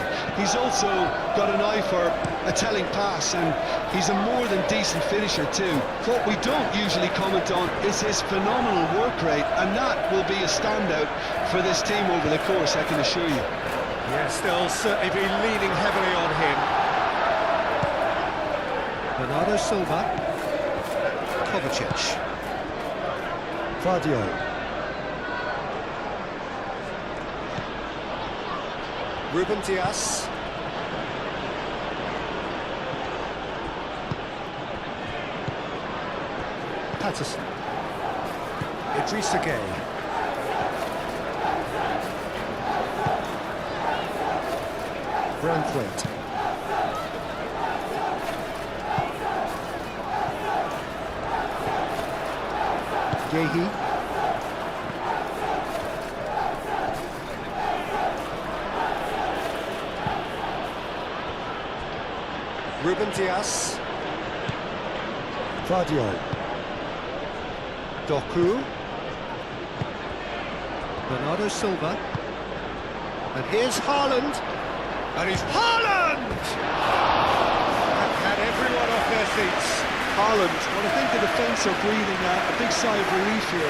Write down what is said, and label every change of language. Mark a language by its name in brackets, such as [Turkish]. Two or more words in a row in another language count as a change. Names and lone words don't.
[English] He's also got an eye for a telling pass, and he's a more than decent finisher too. What we don't usually comment on is his phenomenal work rate, and that will be a standout for this team over the course, I can assure you. Yes, they'll certainly be leaning heavily on him. Bernardo Silva. Kovacic. Vardio. Ruben Dias. Patterson. Idrissa Gueye. Branthwaite. Gueye. Ruben Dias. Vardio. Doku. Bernardo Silva. And here's Haaland. And he's Haaland! That had everyone off their seats. Haaland, well, I think the defence are breathing a big sigh of relief here.